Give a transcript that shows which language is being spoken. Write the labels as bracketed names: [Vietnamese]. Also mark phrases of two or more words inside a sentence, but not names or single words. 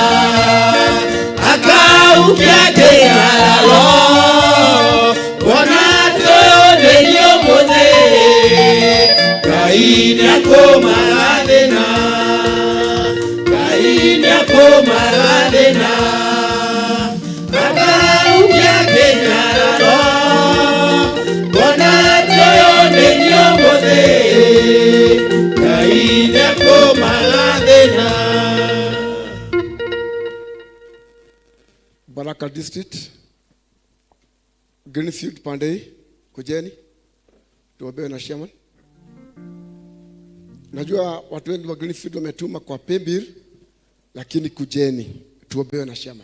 [Kikuyu] akaukia kĩnyararo onate ũyũ nĩ nyũmũthĩ Ngai nĩakũmagathĩna Ngai nĩakũmagathĩna akaukia kĩnyararo onate ũyũ nĩ nyũmũthĩ Ngai nĩakũmagathĩna. [Swahili] Baraka District, Greenfield Pandei, kujeni tuombewe na chairman. Najua watu wengi wa Greenfield wametuma kwa paybill, lakini kujeni tuombewe na chairman.